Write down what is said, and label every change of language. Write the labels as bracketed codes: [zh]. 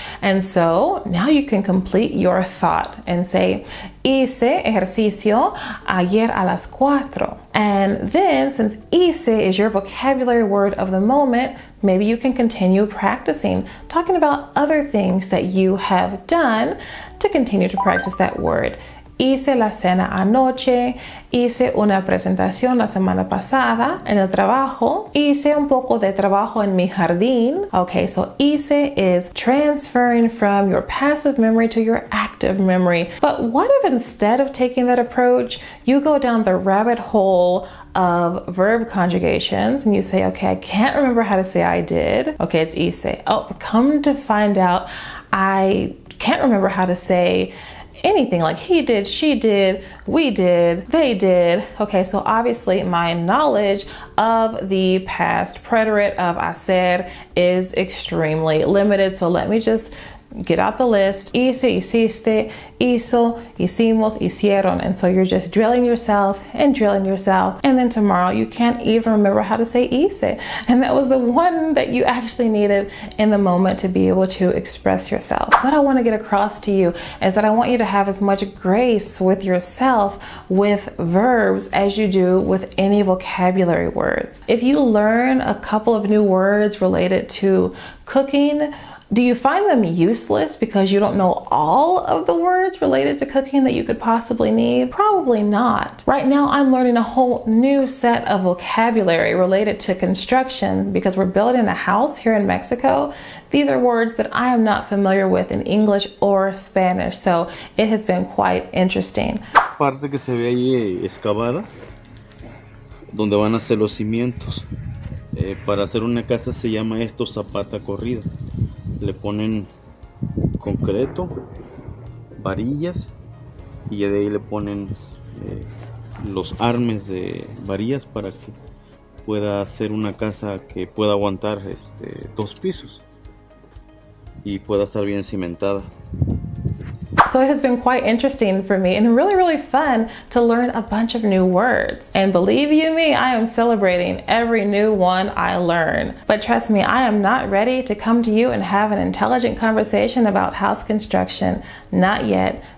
[en] And so now you can complete your thought and say, [es] hice ejercicio ayer a las 4. [en] And then, since hice is your vocabulary word of the moment, maybe you can continue practicing, talking about other things that you have done to continue to practice that word. [es] Hice la cena anoche, hice una presentación la semana pasada en el trabajo, hice un poco de trabajo en mi jardín. [en] Okay, so hice is transferring from your passive memory to your active memory. But what if instead of taking that approach, you go down the rabbit hole of verb conjugations and you say, okay, I can't remember how to say I did. Okay, it's hice. Oh, come to find out, I can't remember how to say anything like he did, she did, we did, they did. Okay, so obviously my knowledge of the past preterite of hacer is extremely limited. So let me just get out the list. [es] Hice, hiciste, hizo, hicimos, hicieron. [en] And so you're just drilling yourself. And then tomorrow you can't even remember how to say hice. And that was the one that you actually needed in the moment to be able to express yourself. What I want to get across to you is that I want you to have as much grace with yourself with verbs as you do with any vocabulary words. If you learn a couple of new words related to cooking, do you find them useless because you don't know all of the words related to cooking that you could possibly need? Probably not. Right now, I'm learning a whole new set of vocabulary related to construction because we're building a house here in Mexico. These are words that I am not familiar with in English or Spanish, so it has been quite interesting. [es] Parte que se ve ahí excavada, donde van a hacer los cimientos. Para hacer una casa se llama esto zapata corrida. Le ponen concreto, varillas y de ahí le ponen los armes de varillas para que pueda hacer una casa que pueda aguantar 2 pisos y pueda estar bien cimentada. [en] So it has been quite interesting for me and really, really fun to learn a bunch of new words. And believe you me, I am celebrating every new one I learn. But trust me, I am not ready to come to you and have an intelligent conversation about house construction. Not yet.